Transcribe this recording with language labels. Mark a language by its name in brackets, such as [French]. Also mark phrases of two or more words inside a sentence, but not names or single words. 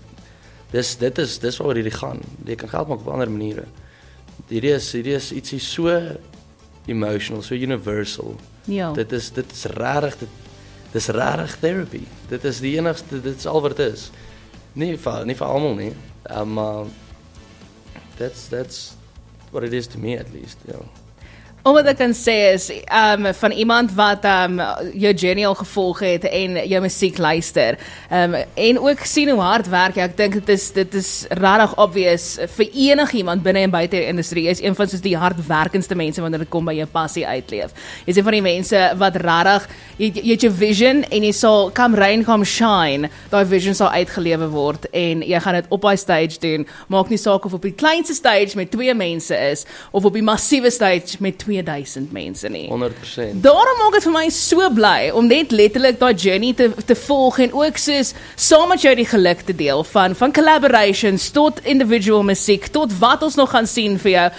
[Afrikaans] Dis waaroor hierdie gaan. Jy kan geld maak op ander maniere. Hierdie is ietsie [English] so emotional, so universal. [Afrikaans] Ja. Dit is regtig therapy. Dit is die enigste, dit is al wat dit is. Nie vir almal nie. [English] Maar that's what it is to me at least, [Afrikaans] ja. Wat ek kan sê is, van iemand wat jou journey al gevolg het en jou musiek luister, en ook sien hoe hard werk jy, ek dink dit is regtig obvious vir enigiemand binne en buite die industrie, jy is een van soos die hardwerkendste mense wanneer dit kom by jou passie uitleef. Jy is een van die mense wat regtig, jy het jou vision en jy sal, [English] come rain, come shine, [Afrikaans] daai vision sal uitgelewe word en jy gaan dit op die stage doen, maak nie saak of op die kleinste stage met 2 mense is, of op die massiewe stage met 2000 mense nie. 100%. Daarom maak dit vir my so bly om net letterlik daai journey te volg en ook soos saam met jou die geluk te deel van collaborations tot individual musiek tot wat ons nog gaan sien vir jou.